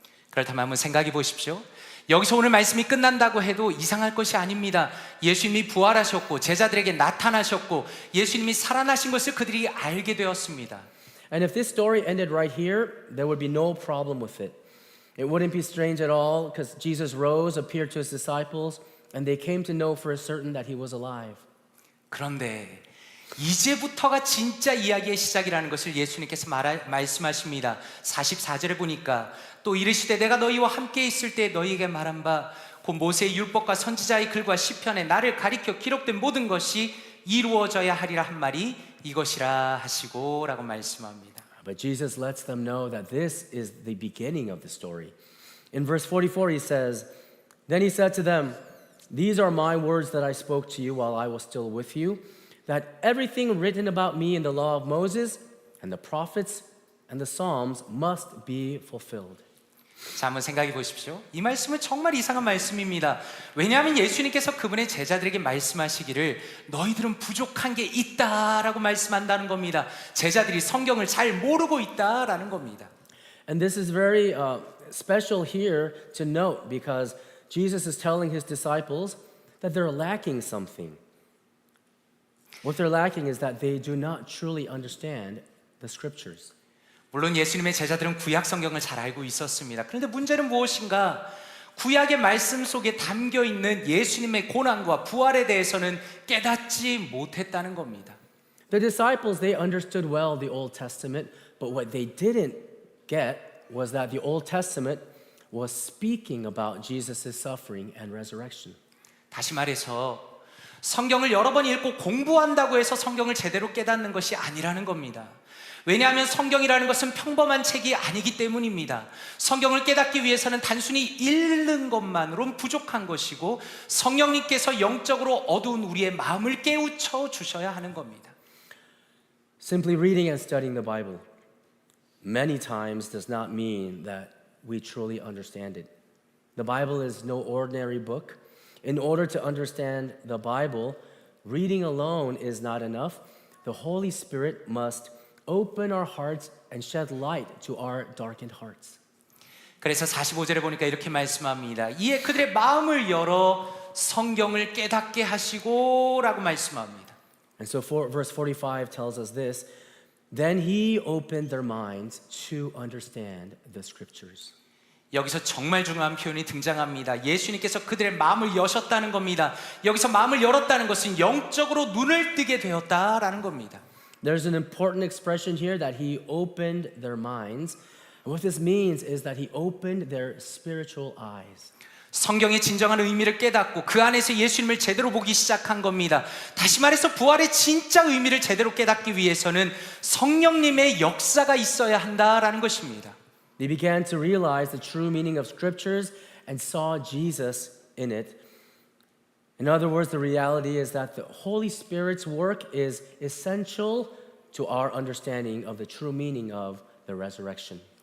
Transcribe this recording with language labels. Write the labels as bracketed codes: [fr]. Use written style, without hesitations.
[ko] 그렇다면 한번 생각해 보십시오. 여기서 오늘 말씀이 끝난다고 해도 이상할 것이 아닙니다. 예수님이 부활하셨고 제자들에게 나타나셨고 예수님이 살아나신 것을 그들이 알게 되었습니다. [en] And if this story ended right here, there would be no problem with it. It wouldn't be strange at all because Jesus rose, appeared to his disciples, and they came to know for certain that he was alive. [ko] 그런데 이제부터가 진짜 이야기의 시작이라는 것을 예수님께서 말씀하십니다. 44절에 보니까 또 이르시되 내가 너희와 함께 있을 때 너희에게 말한 바 곧 모세의 율법과 선지자의 글과 시편에 나를 가리켜 기록된 모든 것이 이루어져야 하리라 한 말이 이것이라 하시고 라고 말씀합니다. [en] But Jesus lets them know that this is the beginning of the story. In verse 44 he says, Then he said to them, These are my words that I spoke to you while I was still with you, that everything written about me in the law of Moses and the prophets and the Psalms must be fulfilled. [ko] 자, 한번 생각해 보십시오. 이 말씀은 정말 이상한 말씀입니다. 왜냐하면 예수님께서 그분의 제자들에게 말씀하시기를 너희들은 부족한 게 있다라고 말씀한다는 겁니다. 제자들이 성경을 잘 모르고 있다라는 겁니다. [en] And this is very special here to note because Jesus is telling his disciples that they're lacking something. What they're lacking is that they do not truly understand the scriptures. [ko] 물론 예수님의 제자들은 구약 성경을 잘 알고 있었습니다. 그런데 문제는 무엇인가? 구약의 말씀 속에 담겨 있는 예수님의 고난과 부활에 대해서는 깨닫지 못했다는 겁니다. [en] The disciples, they understood well the Old Testament, but what they didn't get was that the Old Testament was speaking about Jesus' suffering and resurrection. [ko] 다시 말해서 성경을 여러 번 읽고 공부한다고 해서 성경을 제대로 깨닫는 것이 아니라는 겁니다. 왜냐하면 성경이라는 것은 평범한 책이 아니기 때문입니다. 성경을 깨닫기 위해서는 단순히 읽는 것만으로는 부족한 것이고 성령님께서 영적으로 어두운 우리의 마음을 깨우쳐 주셔야 하는 겁니다. [en] Simply reading and studying the Bible many times does not mean that we truly understand it. The Bible is no ordinary book. In order to understand the Bible, reading alone is not enough. The Holy Spirit must open our hearts and shed light to our darkened hearts. [ko] 그래서 45절에 보니까 이렇게 말씀합니다. 이에 그들의 마음을 열어 성경을 깨닫게 하시고 라고 말씀합니다. [en] And so verse 45 tells us this. Then he opened their minds to understand the scriptures. [ko] 여기서 정말 중요한 표현이 등장합니다. 예수님께서 그들의 마음을 여셨다는 겁니다. 여기서 마음을 열었다는 것은 영적으로 눈을 뜨게 되었다라는 겁니다. [en] There's an important expression here that he opened their minds. And what this means is that he opened their spiritual eyes. [ko] 성경의 진정한 의미를 깨닫고 그 안에서 예수님을 제대로 보기 시작한 겁니다. 다시 말해서 부활의 진짜 의미를 제대로 깨닫기 위해서는 성령님의 역사가 있어야 한다라는 것입니다. [en] They began to realize the true meaning of scriptures and saw Jesus in it. In other words, the reality is that the Holy Spirit's work is essential to our understanding of the true meaning of the resurrection.